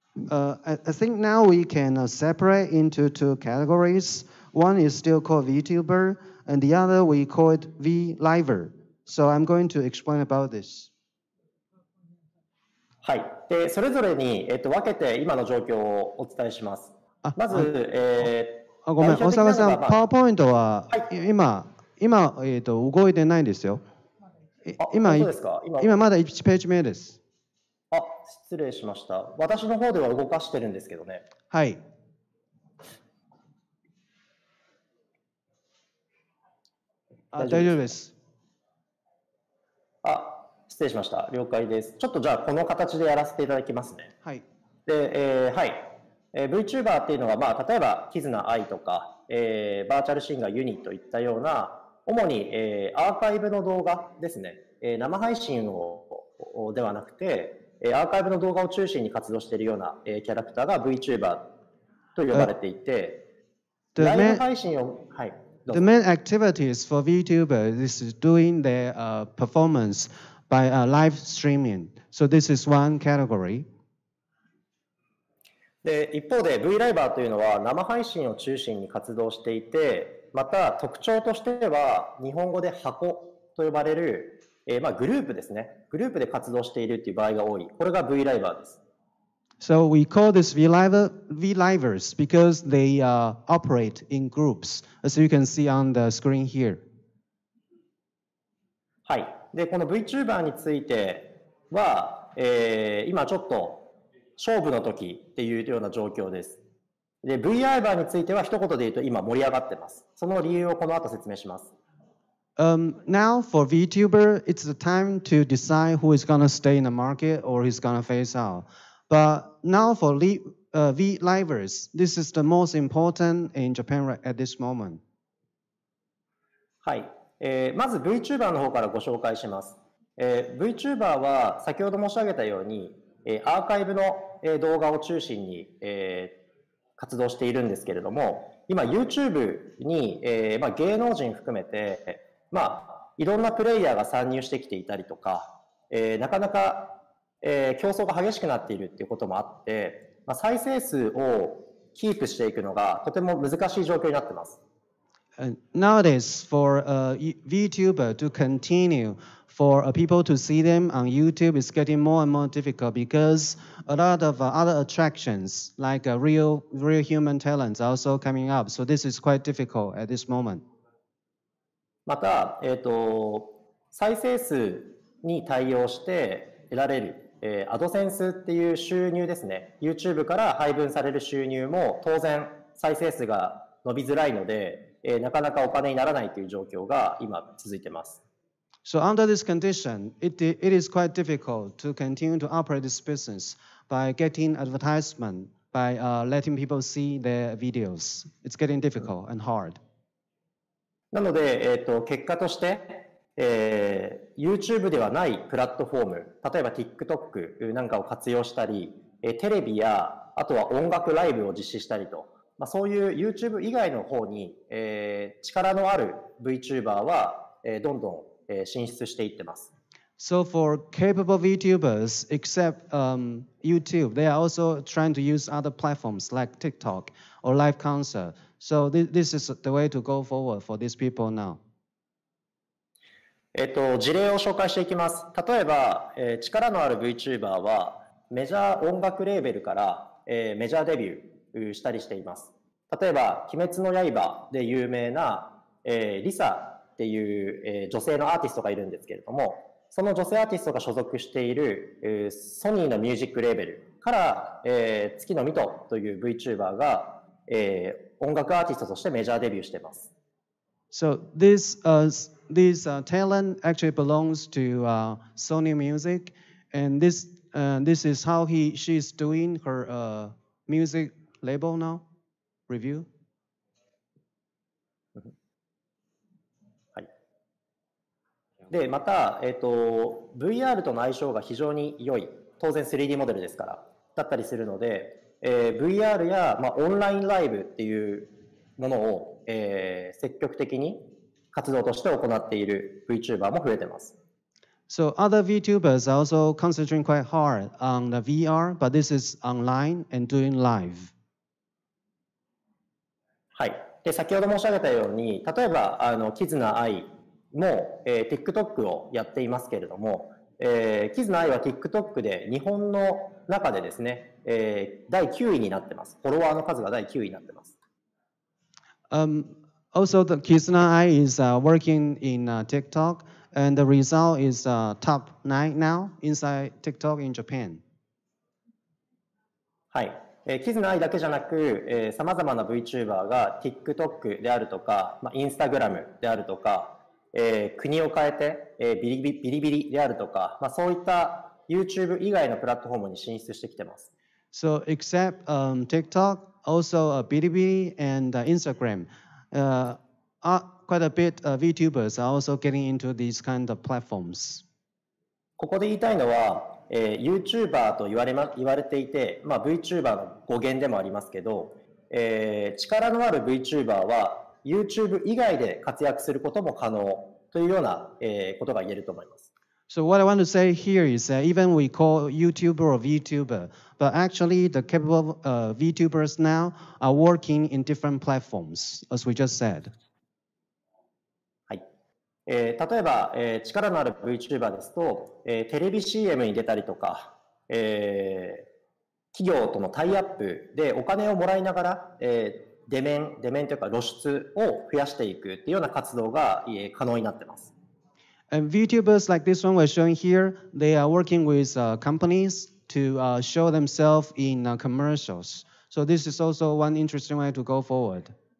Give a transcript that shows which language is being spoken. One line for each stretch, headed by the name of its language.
English: I think now we can separate into two categories. One is still called VTuber, and the other we call it V-Liver. So I'm going to explain about this.
Japanese: はい。で、それぞれに、分けて今の状況をお伝えします。まず、ごめん、大阪さん、パワーポイントは、はい、今、動いてないんですよ。今まだ1ページ目です。失礼しました。私の方では動かしてるんですけどね。はい。大丈夫です。失礼しました。了解です。ちょっとじゃあこの形でやらせていただきますね。はい。で、はい。 VTuber っていうのは、例えば、キズナアイとか、バーチャルシンガーユニといったような、主に、アーカイブの動画ですね。生配信ではなくて、アーカイブの動画を中心に活動しているような、キャラクターが VTuber と呼ばれていて、ライブ配信を、はい。
English: The main activities for VTuber is doing their performance by live streaming. So this is one category.
Japanese: で、一方で V ライバーというのは生配信を中心に活動していて、また特徴としては日本語で箱と呼ばれる、グループですね。グループで活動しているという場合が多い。これが V ライバーです。
English: So we call this V-Livers because they operate in groups, as you can see on the screen here.
Japanese: はい。で、この VTuber については、今ちょっと勝負の時っていうような状況です。で、V-Liver については一言で言うと今盛り上がってます。その理由をこの後説明します。
English: Now for VTuber, it's the time to decide who is going to stay in the market or who's going to phase out. But now for V-Livers, this is the most important in Japan at this moment.
Japanese: はい。まず VTuber の方からご紹介します。VTuber は先ほど申し上げたように、アーカイブの動画を中心に、活動しているんですけれども、今 YouTube に、芸能人含めて、いろんなプレイヤーが参入してきていたりとか、なかなか、競争が激しくなっているっていうこともあって、再生数をキープしていくのがとても難しい状況になっています。
English: Nowadays, for a VTuber to continue, for people to see them on YouTube is getting more and more difficult because a lot of other attractions, like real human talents, are also coming up. So this is quite difficult at this moment.
Japanese: また、再生数に対応して得られる、アドセンスっていう収入ですね。 YouTube から配分される収入も当然再生数が伸びづらいので、なかなかお金にならないという状況が今続いています。
English: So under this condition, it is quite difficult to continue to operate this business by getting advertisement, by letting people see their videos. It's getting difficult and hard.
Japanese: なので、結果として、YouTube ではないプラットフォーム、例えば TikTok なんかを活用したり、テレビやあとは音楽ライブを実施したりと、そういう YouTube 以外の方に、力のある VTuber は、どんどん進出していってます。
English: So for capable VTubers, except YouTube, they are also trying to use other platforms like TikTok or live concert. So this is the way to go forward for these people now.
Japanese: 事例を紹介していきます。例えば、力のある VTuber はメジャー音楽レーベルから、メジャーデビューしたりしています。例えば、鬼滅の刃で有名な、リサっていう、女性のアーティストがいるんですけれども、その女性アーティストが所属している、ソニーのミュージックレーベルから、月野美斗という VTuber が、音楽アーティストとしてメジャーデビューしています。
English: So this talent actually belongs to Sony Music, and this is how she is doing her music label now. Review.
Japanese: はい。で、また、VR との相性が非常に良い、当然 3D モデルですから、だったりするので、VR や、オンラインライブっていうものを、積極的に活動として行っている VTuber も増えています。
English: So other VTubers are also concentrating quite hard on the VR, but this is online and doing live.
Japanese: はい。で、先ほど申し上げたように、例えば、キズナアイも、TikTok をやっていますけれども、キズナアイは TikTok で日本の中でですね、第9位になってます。フォロワーの数が第9位になってます。
English: Also, the Kizuna Ai is working in TikTok, and the result is top 9 now inside TikTok in Japan.
Japanese: はい。キズナアイだけじゃなく、様々な VTuber が TikTok であるとか、Instagram であるとか、国を変えて、ビリビリであるとか、そういった YouTube 以外のプラットフォームに進出してきてます。
English: So except TikTok, also Bilibili and Instagram, quite a bit VTubers are also getting into these kind of platforms.
Japanese: ここで言いたいのは、YouTuber と言われていて、VTuber の語源でもありますけど、力のある VTuber は YouTube 以外で活躍することも可能というような、ことが言えると思います。
English: So what I want to say here is that even we call YouTuber or VTuber, but actually the capable VTubers now are working in different platforms, as we just said.
Japanese: はい。例えば、力のある VTuber ですと、テレビ CM に出たりとか、企業とのタイアップでお金をもらいながら、出面というか露出を増やしていくっていうような活動が可能になっています。
English: And VTubers like this one we're showing here, they are working with companies to show themselves in commercials. So this is also one interesting way to go forward.